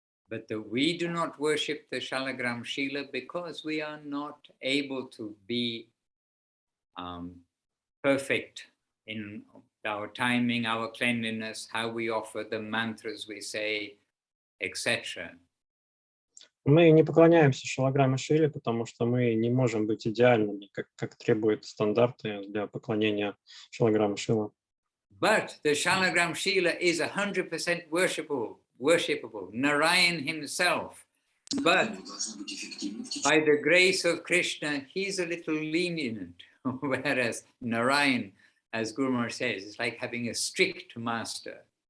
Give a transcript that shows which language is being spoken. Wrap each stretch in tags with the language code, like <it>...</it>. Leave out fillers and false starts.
<en>But we do not worship the Shalagram Shila because we are not able to be perfect in our timing, our cleanliness, how we offer the mantras we say, etc.</en> <ru>Мы не поклоняемся Шалаграме Шиле, потому что мы не можем быть идеальными, как требуют стандарты для поклонения Шалаграме Шила.</ru> <en>But the Shalagram Shila is 100% worshipable, Narayan himself. But by the grace of Krishna, he's a little lenient, whereas Narayan, as Guru Maharaj says, is like having a strict master.</en>